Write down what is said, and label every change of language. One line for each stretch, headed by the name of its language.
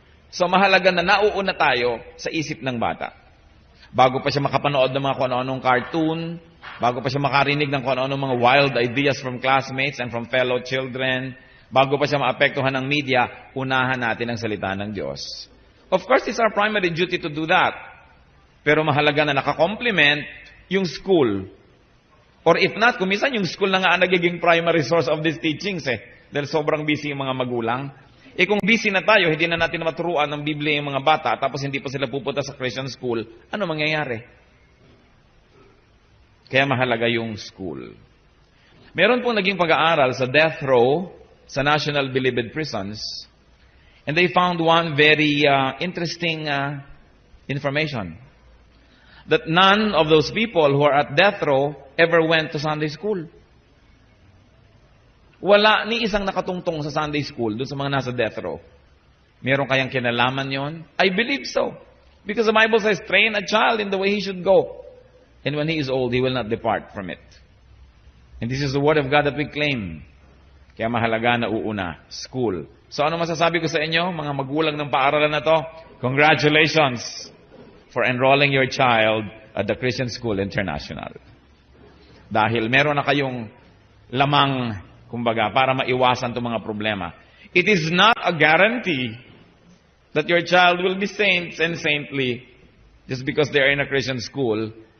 Filipino: So mahalaga na nauuna tayo sa isip ng bata. Bago pa siya makapanood ng mga kung ano-anong cartoon, bago pa siya makarinig ng kung ano-anong mga
English: wild ideas from classmates and from fellow children,
Filipino: bago pa siya maapektuhan ng media, unahan natin ang salita ng Diyos.
English: Of course, it's our primary duty to do that.
Filipino: Pero mahalaga na nakakomplement yung school.
English: Or if not,
Filipino: kung minsan yung school na nga ang nagiging
English: primary source of these teachings
Filipino: dahil sobrang busy yung mga magulang. Kung busy na tayo, hindi na natin maturuan ng Biblia yung mga bata, tapos hindi pa sila pupunta sa Christian school, ano mangyayari? Kaya mahalaga yung school. Meron pong naging pag-aaral sa death row sa National Bilibid Prisons,
English: and they found one very interesting information. That none of those people who are at death row ever went to Sunday school.
Filipino: Wala ni isang nakatungtong sa Sunday school doon sa mga nasa death row. Meron kayang kinalaman yon?
English: I believe so. Because the Bible says, train a child in the way he should go. And when he is old, he will not depart from it. And this is the Word of God that we claim.
Filipino: Kaya mahalaga na uuna, school. So ano masasabi ko sa inyo, mga magulang ng paaralan na to?
English: Congratulations for enrolling your child at the Christian School International.
Filipino: Dahil meron na kayong lamang, kumbaga, para maiwasan itong mga problema.
English: It is not a guarantee that your child will be saints and saintly just because they are in a Christian school.